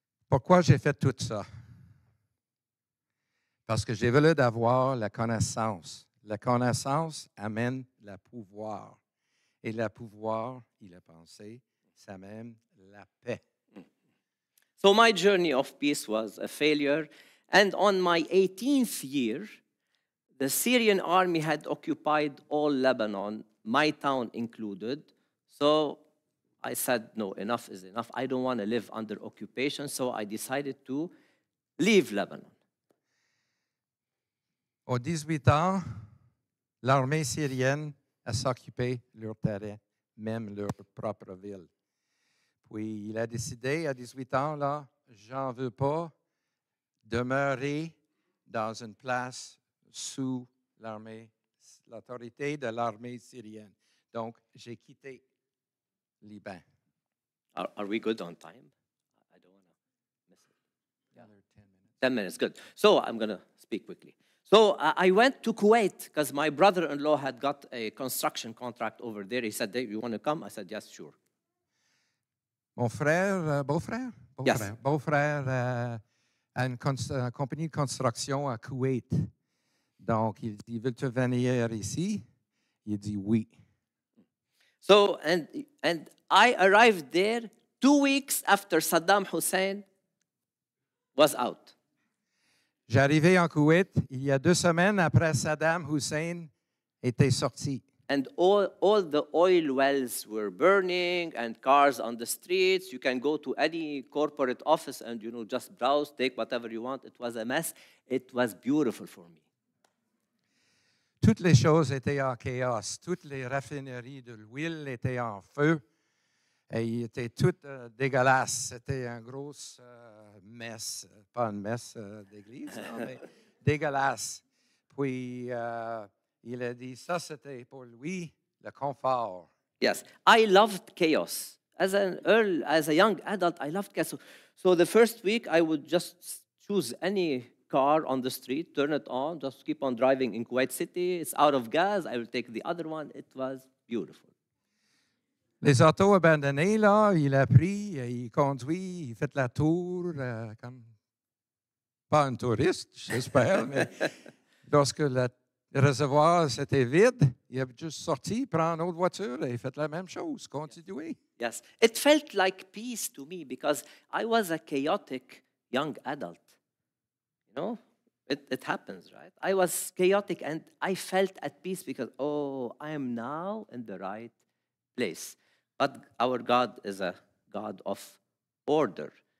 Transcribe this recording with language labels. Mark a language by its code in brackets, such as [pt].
[fr] Pourquoi j'ai fait tout ça? Parce que j'ai voulu d'avoir la connaissance. La connaissance amène le pouvoir. Et le pouvoir, il a pensé, ça amène la paix. [en] So my journey of peace was a failure. And on my 18th year, the Syrian army had occupied all Lebanon, my town included. So I said, no, enough is enough. I don't want to live under occupation. So I decided to leave Lebanon. [fr] Aux 18 ans, l'armée syrienne a s'occupé de leur terrain, même leur propre ville. Puis il a décidé à 18 ans, là, j'en veux pas demeurer dans une place sous l'autorité de l'armée syrienne. Donc, j'ai quitté Liban. [en] Are we good on time? I don't want to miss it. Another 10 minutes. 10 minutes, good. So I'm going to speak quickly. So I went to Kuwait because my brother-in-law had got a construction contract over there. He said, "Hey, you want to come?" I said, yes, sure. [fr] Mon frère, beau-frère? [en] Yes. [fr] Beau-frère a une compagnie de construction à Kuwait. Donc, il dit, veux-tu venir ici? Il dit oui. [en] So, and I arrived there 2 weeks after Saddam Hussein was out. [fr] J'arrivais en Koweït il y a 2 semaines après Saddam Hussein était sorti. [en] And all the oil wells were burning and cars on the streets. You can go to any corporate office and, just browse, take whatever you want. It was a mess. It was beautiful for me. [fr] Toutes les choses étaient en chaos. Toutes les raffineries de l'huile étaient en feu. Et il était tout dégueulasse. C'était un gros messe, pas une messe d'église, non, mais dégueulasse. Puis, il a dit, ça, c'était pour lui le confort. [en] Yes, I loved chaos. As a young adult, I loved chaos. So the first week, I would just choose any car on the street, turn it on, just keep on driving in Kuwait City. It's out of gas. I will take the other one. It was beautiful. [fr] Les autos abandonnés, là, il a pris, il conduit, il fait la tour, comme pas un touriste, j'espère, mais lorsque le réservoir c'était vide, il a juste sorti, prend une autre voiture et il fait la même chose, continuer. [en] Yes, it felt like peace to me because I was a chaotic young adult. It happens, right? I was chaotic and I felt at peace because, I am now in the right place. But our God is a God of order.